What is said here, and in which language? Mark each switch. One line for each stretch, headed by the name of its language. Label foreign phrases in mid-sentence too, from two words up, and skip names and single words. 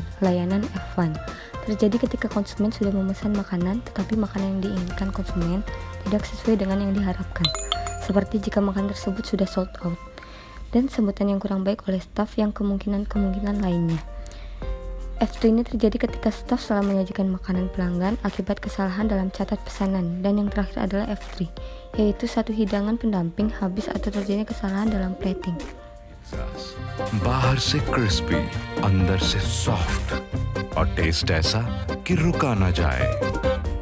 Indonesian: Layanan F1 terjadi ketika konsumen sudah memesan makanan, tetapi makanan yang diinginkan konsumen tidak sesuai dengan yang diharapkan, seperti jika makanan tersebut sudah
English: sold out,
Indonesian: dan sambutan yang kurang baik oleh staf yang kemungkinan lainnya. F2 ini terjadi ketika staf salah menyajikan makanan pelanggan akibat kesalahan dalam catat pesanan, dan yang terakhir adalah F3, yaitu satu hidangan pendamping habis atau terjadinya kesalahan dalam plating.
Hindi: बाहर से क्रिस्पी, अंदर से सॉफ्ट और टेस्ट ऐसा कि रुका ना जाए।